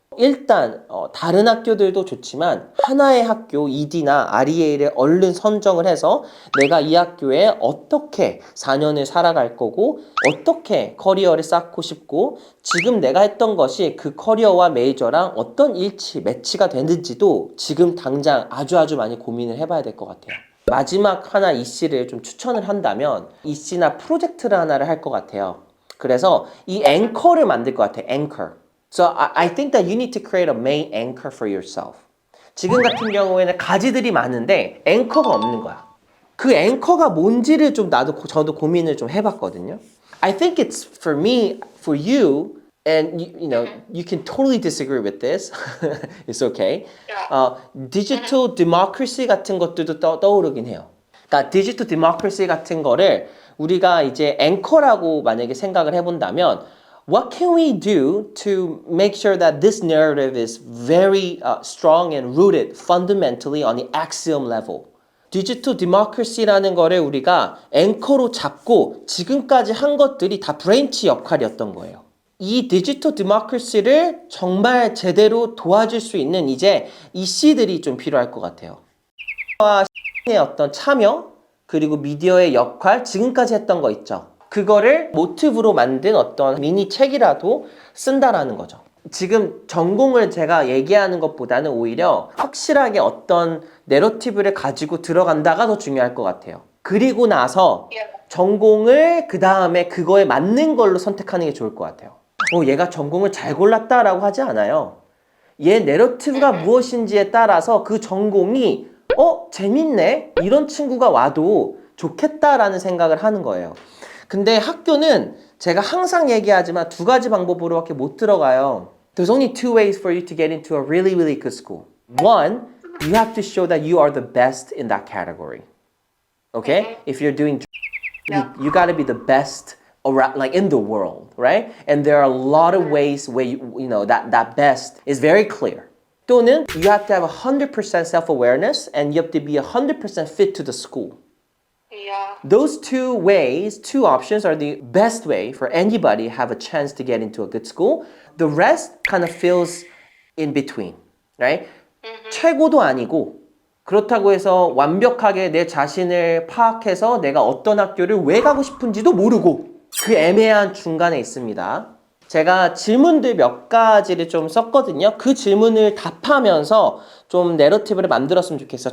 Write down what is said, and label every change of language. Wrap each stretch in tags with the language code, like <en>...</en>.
<ko>일단 다른 학교들도 좋지만 하나의 학교 ED나 REA를 얼른 선정을 해서 내가 이 학교에 어떻게 4년을 살아갈 거고 어떻게 커리어를 쌓고 싶고 지금 내가 했던 것이 그 커리어와 메이저랑 어떤 매치가 되는지도 지금 당장 아주 많이 고민을 해봐야 될 것 같아요. 마지막 하나 이씨를 좀 추천을 한다면 이씨나 프로젝트를 하나를 할 것 같아요. 그래서 이 앵커를 만들 것 같아요. 앵커.</ko> <en>So I think that you need to create a main anchor for yourself.</en> <ko>지금 같은 경우에는 가지들이 많은데 앵커가 없는 거야. 그 앵커가 뭔지를 좀 저도 고민을 좀 해봤거든요.</ko> <en>I think it's for me, for you, and you know, you can totally disagree with this. It's okay.</en> <ko>디지털 데모크라시 같은 것들도 떠오르긴 해요. 그러니까 디지털 데모크라시 같은 거를 우리가 이제 앵커라고 만약에 생각을 해본다면</ko> <en>what can we do to make sure that this narrative is very strong and rooted fundamentally on the axiom level?</en> <ko>디지털 데모크라시라는 거를 우리가 앵커로 잡고 지금까지 한 것들이 다 브랜치 역할이었던 거예요. 이 디지털 데모크라시를 정말 제대로 도와줄 수 있는 이제 이씨들이 좀 필요할 것 같아요. 의 어떤 참여 그리고 미디어의 역할 지금까지 했던 거 있죠. 그거를 모티브로 만든 어떤 미니 책이라도 쓴다라는 거죠. 지금 전공을 제가 얘기하는 것보다는 오히려 확실하게 어떤 내러티브를 가지고 들어간다가 더 중요할 것 같아요. 그리고 나서 전공을 그 다음에 그거에 맞는 걸로 선택하는 게 좋을 것 같아요. 얘가 전공을 잘 골랐다라고 하지 않아요. 얘 내러티브가 무엇인지에 따라서 그 전공이 재밌네? 이런 친구가 와도 좋겠다라는 생각을 하는 거예요. 근데 학교는 제가 항상 얘기하지만 두 가지 방법으로밖에 못 들어가요.</ko> <en>There's only two ways for you to get into a really, really good school. One, you have to show that you are the best in that category. Okay? If you're doing, you got to be the best around, like in the world, right? And there are a lot of ways where you know that best is very clear.</en> <ko>또는</ko> <en>you have to have 100% self-awareness and you have to be 100% fit to the school. Yeah. Those two ways, two options are the best way for anybody to have a chance to get into a good school. The rest kind of feels in between, right?</en> <ko>최고도 아니고 그렇다고 해서 완벽하게 내 자신을 파악해서 내가 어떤 학교를 왜 가고 싶은지도 모르고 그 애매한 중간에 있습니다. 제가 질문들 몇 가지를 좀 썼거든요. 그 질문을 답하면서 좀 내러티브를 만들었으면 좋겠어요.</ko>